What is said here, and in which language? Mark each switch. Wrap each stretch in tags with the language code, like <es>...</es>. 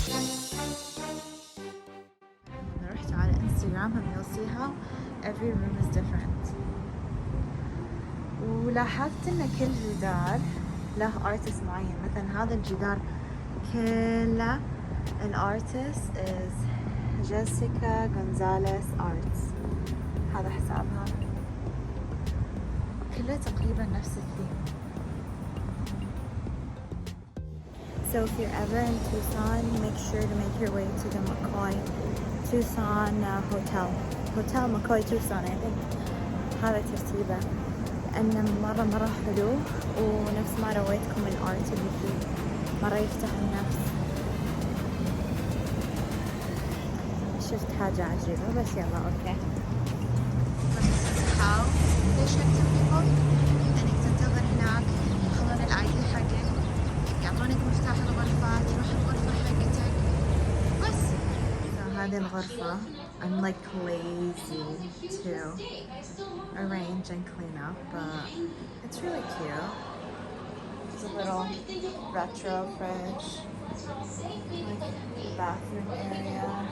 <ar>لما رحت على انستغرام</ar> <en>you'll see how every room is different.</en> <ar>ولاحظت ان كل جدار له ارتست معين. مثلا هذا الجدار كله الارتست is جيسيكا غونزاليس ارتس، هذا حسابها، كله تقريبا نفس الثيم.</ar> <en>So if you're ever in Tucson, make sure to make your way to the McCoy Tucson Hotel McCoy Tucson I think</en> <ar>هذا ترتيبه، لأنه مرة حلو، ونفس ما رويتكم الارت اللي فيه مرة يفتح النفس. شفت حاجة عجيبة بس يلا اوكي.</ar> <en>how they ship to people</en> <ar>انك تنتظر هناك، ياخذون الاي دي حقك، يعطونك مفتاح الغرفة، تروح الغرفة حقتك بس. هذه الغرفة</ar> <en>I'm like lazy to arrange and clean up, but it's really cute. It's a little retro fridge, like the bathroom area.</en>